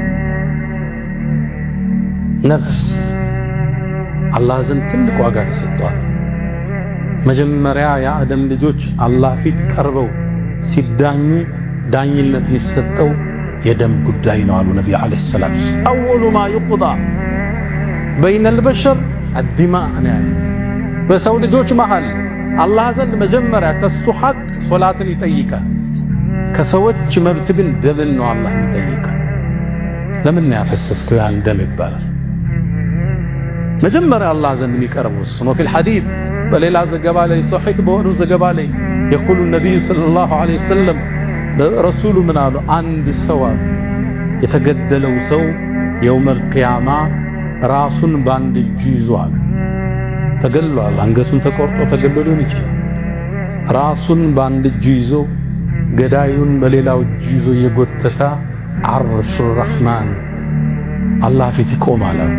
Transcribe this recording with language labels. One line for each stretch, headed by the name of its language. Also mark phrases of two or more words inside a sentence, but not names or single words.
Amharic: ነፍስ አላህ ዘንድ ትልቅ ዋጋ ተሰጥቷል መጀመሪያ የአደም ልጆች አላህ ፊት ቀርበው ሲዳኙ ዳኝነት የሚሰጠው የደም ጉዳይ ነው አሉ ነብዩ
Arabic: عليه الصلاة والسلام أول ما يقضى بين البشر الدماء
Amharic: በሰው ልጆች መሃል አላህ ዘንድ መጀመሪያ ከሱ ሐቅ ሶላትን ይጠይቃል ከሰዎች መብት ግን ደምን ነው አላህ ይጠይቃል ለምን ያፈሰስላል ደም ይባላል መጀመሪያ አላህ ዘንድ የሚቀርበው እሱ ነው
Arabic: في الحديث
Amharic: በሌላ ዘገባ ላይ ሶሒህ በሆነው ዘገባ ላይ የቁሉ ነቢዩ
Arabic: صلى الله عليه وسلم
Amharic: ረሱሉ ምን አሉ? አንድ ሰው የተገደለው ሰው
Arabic: يوم القيامة
Amharic: ራሱን በአንድ እጁ ይዟል። ተገሏል። አንገቱን ተቆርጦ ተገሎ ሊሆን ይችላል። ራሱን በአንድ እጁ ይዞ ገዳዩን በሌላው እጁ ይዞ እየጎተተ
Arabic: عرش الرحمن
Amharic: አላህ ፊት ይቆማል።